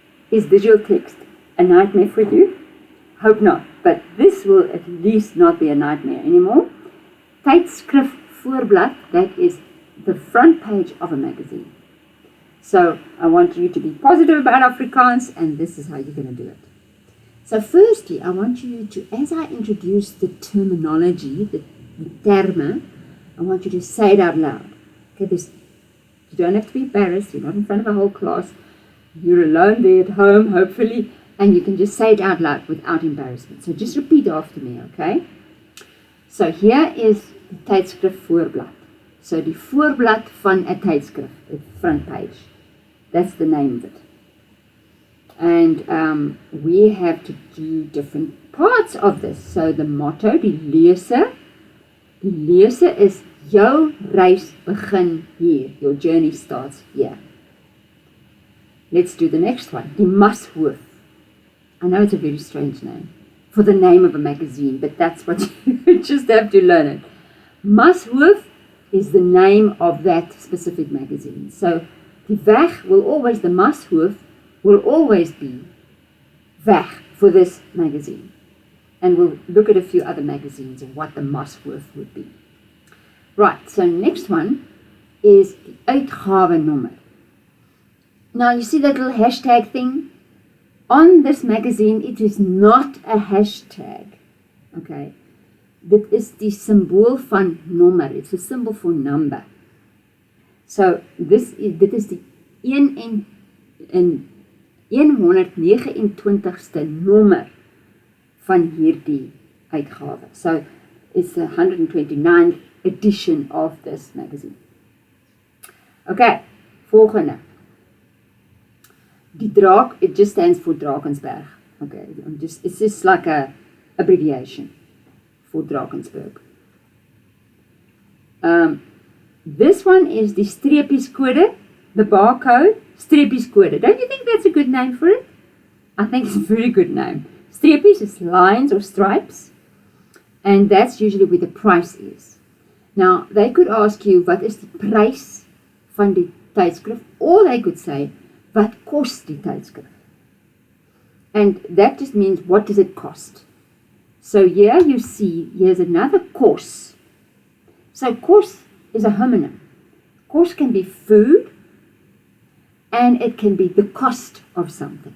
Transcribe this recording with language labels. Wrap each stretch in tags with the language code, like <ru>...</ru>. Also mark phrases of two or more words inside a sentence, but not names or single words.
<en>Is digital text a nightmare for you? Hope not, but this will at least not be a nightmare anymore.</en> <af>Tydskrif voorblad,</af> <en>that is the front page of a magazine. So I want you to be positive about Afrikaans, and this is how you're going to do it. So firstly, I want you to, as I introduce the terminology, the termen, I want you to say it out loud. Okay, you don't have to be embarrassed. You're not in front of a whole class. You're alone there at home, hopefully, and you can just say it out loud without embarrassment. So just repeat after me, okay? So here is the</en> <af>tydskrif voorblad. So die voorblad van 'n tydskrif,</af> <en>the front page. That's the name of it. And we have to do different parts of this. So the motto,</en> <af>die leser is jou reis begin hier.</af> <en>Your journey starts here. Let's do the next one.</en> <af>Die Mashoof.</af> <en>I know it's a very strange name for the name of a magazine, but that's what you just have to learn it. Mashoof is the name of that specific magazine. So</en> <af>die weg</af> <en>will always, the Mashoof will always be weg for this magazine. And we'll look at a few other magazines and what the Mashoof would be. Right, so next one is the uitgawenommer. Now you see that little hashtag thing? On this magazine, it is not a hashtag. Okay.</en> <af>Dit is die symbool van nommer.</af> <en>It's a symbol for number.</en> <af>So dit is die 129ste nommer van hierdie uitgawe.</af> <en>So it's the 129th edition of this magazine.</en> <af>Okay, volgende. Die draak,</af> <en>it just stands for Drakensberg. Okay, it's just like a abbreviation for Drakensberg. This one is the streepieskode, the barcode, streepieskode. Don't you think that's a good name for it? I think it's a very good name. Streepies is lines or stripes, and that's usually where the price is. Now, they could ask you, what is</en> <af>die prys van die tydskrif?</af> <en>Or they could say,</en> <af>wat kost die tydskrif?</af> <en>And that just means, what does it cost? So here you see, here's another kos. So kos is a homonym. Kos can be food, and it can be the cost of something.</en>